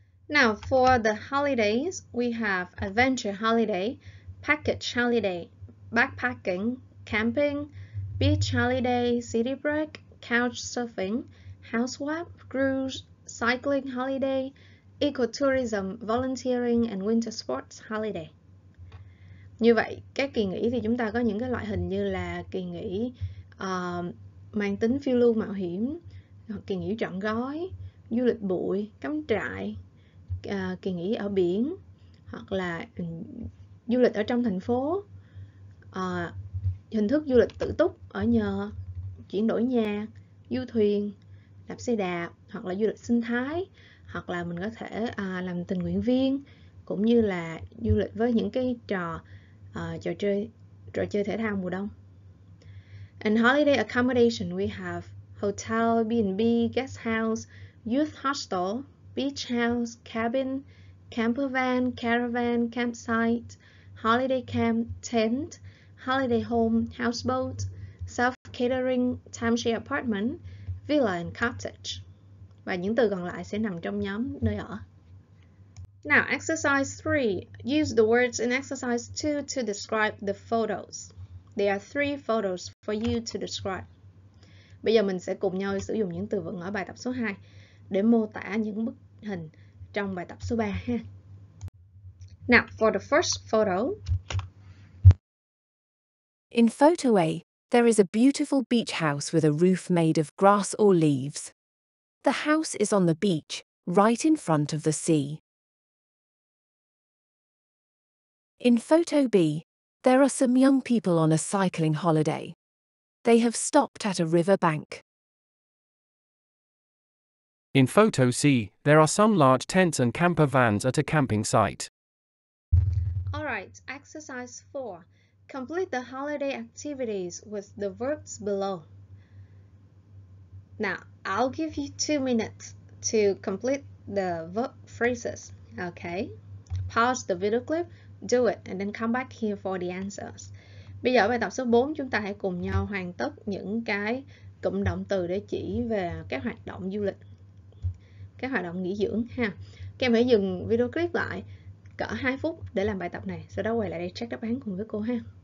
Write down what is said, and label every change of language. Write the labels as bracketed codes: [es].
[en] Now for the holidays, we have adventure holiday, package holiday, backpacking, camping, beach holiday, city break, couch surfing, house swap, cruise, cycling holiday, ecotourism, volunteering and winter sports holiday. [vi] Như vậy, các kỳ nghỉ thì chúng ta có những cái loại hình như là kỳ nghỉ mang tính phiêu lưu mạo hiểm, kỳ nghỉ trọn gói, du lịch bụi, cắm trại, kỳ nghỉ ở biển, hoặc là du lịch ở trong thành phố, hình thức du lịch tự túc ở nhờ, chuyển đổi nhà, du thuyền, đạp xe đạp, hoặc là du lịch sinh thái, hoặc là mình có thể làm tình nguyện viên, cũng như là du lịch với những cái trò chơi thể thao mùa đông. [en] And holiday accommodation, we have hotel, B&B, guest house, youth hostel, beach house, cabin, camper van, caravan, campsite, holiday camp, tent, holiday home, houseboat, self-catering, timeshare apartment, villa and cottage. [vi] và những từ còn lại sẽ nằm trong nhóm nơi ở. [en] Now, exercise 3. Use the words in exercise 2 to describe the photos. There are 3 photos for you to describe. [vi] Bây giờ mình sẽ cùng nhau sử dụng những từ vựng ở bài tập số 2 để mô tả những bức hình trong bài tập số 3 ha. [en] Now, for the first photo. In photo A, there is a beautiful beach house with a roof made of grass or leaves. The house is on the beach, right in front of the sea. In photo B, there are some young people on a cycling holiday. They have stopped at a river bank. In photo C, there are some large tents and camper vans at a camping site. Alright, exercise 4. Complete the holiday activities with the verbs below. Now, I'll give you 2 minutes to complete the verb phrases. Okay? Pause the video clip, do it, and then come back here for the answers. [vi] Bây giờ ở bài tập số 4 chúng ta hãy cùng nhau hoàn tất những cái cụm động từ để chỉ về các hoạt động du lịch, các hoạt động nghỉ dưỡng ha. Các em hãy dừng video clip lại cỡ 2 phút để làm bài tập này, sau đó quay lại đây check đáp án cùng với cô ha.